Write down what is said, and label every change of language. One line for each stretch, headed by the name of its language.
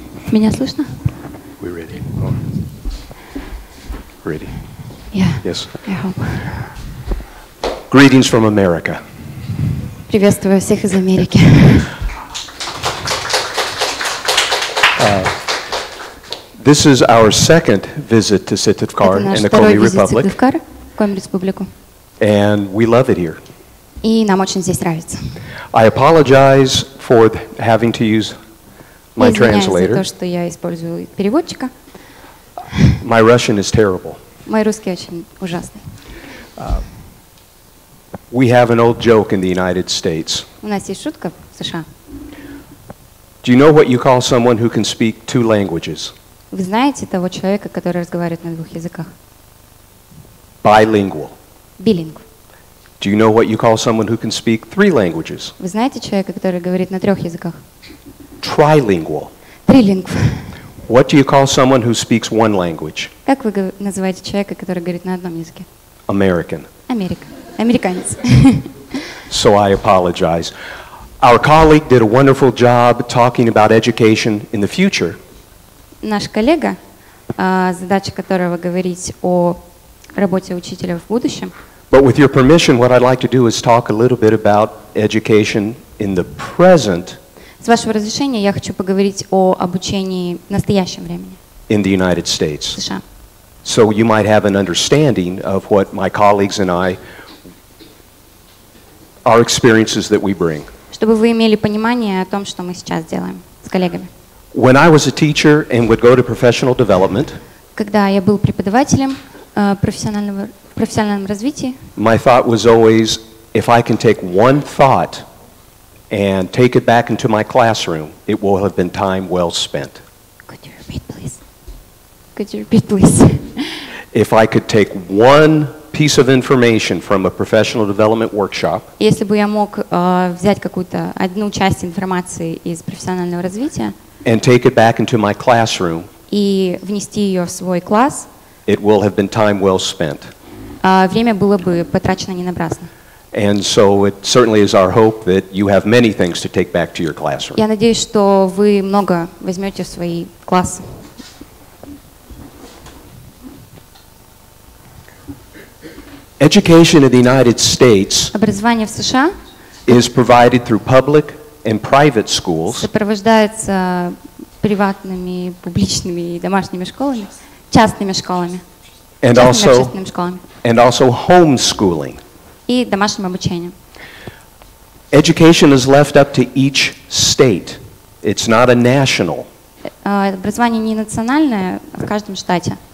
Russian: Меня слышно?
English: We ready? Oh. Ready? Yeah. Yes. I hope. Greetings from America.
Russian: Приветствую всех из Америки.
English: This is our second visit to Sitavkar and
Russian: наш
English: the
Russian: второй
English: Komi
Russian: визит в
English: Republic,
Russian: Сыктывкар, Коми-республику.
English: and we love it here.
Russian: И нам очень здесь нравится.
English: I apologize for having to use
Russian: Я
English: my
Russian: извиняюсь за то,
English: translator.
Russian: что я использую переводчика.
English: My Russian is terrible.
Russian: Мой русский очень ужасный.
English: We have an old joke in the United States.
Russian: У нас есть шутка в США.
English: Do you know what you call someone who can speak 2 languages?
Russian: Вы знаете того человека, который разговаривает на 2 языках?
English: Bilingual.
Russian: Билингв.
English: Do you know what you call someone who can speak 3 languages?
Russian: Вы знаете человека, который говорит на 3 языках?
English: Trilingual.
Russian: Трилингв.
English: What do you call someone who speaks 1 language?
Russian: Как вы называете человека, который говорит на одном языке?
English: American.
Russian: Америка. Американец.
English: So I apologize. Our colleague did a wonderful job talking about education in the future.
Russian: Наш коллега, задача которого говорить о работе учителя в будущем.
English: But with your permission, what I'd like to do is talk a little bit about education in the present
Russian: С вашего разрешения я хочу поговорить о обучении в настоящем времени
English: in the United
Russian: в
English: States.
Russian: США.
English: So you might have an understanding of what my colleagues and I, our experiences that we bring.
Russian: Чтобы вы имели понимание о том, что мы сейчас делаем с коллегами.
English: When I was a teacher and would go to professional development,
Russian: Когда я был преподавателем в профессиональном развитии,
English: my thought was always, if I can take one thought and take it back into my classroom, it will have been time well spent. Could you repeat, please? Could you repeat, please? If I could take one piece of information from a professional development workshop
Russian: Если бы я мог взять какую-то одну часть информации из профессионального развития
English: and take it back into my classroom,
Russian: и внести ее в свой класс,
English: it will have been time well spent.
Russian: время было бы потрачено не напрасно.
English: And so it certainly is our hope that you have many things to take back to your classroom.
Russian: Я надеюсь, что вы много возьмете в свои классы.
English: Education in the United States
Russian: Образование в США
English: is provided through public and private schools
Russian: сопровождается приватными, публичными и домашними школами, частными школами,
English: and
Russian: частными
English: also,
Russian: общественными школами
English: and also homeschooling.
Russian: и домашним обучением.
English: Education is left up to each state. It's not a national
Russian: Образование не национальное, а в каждом штате.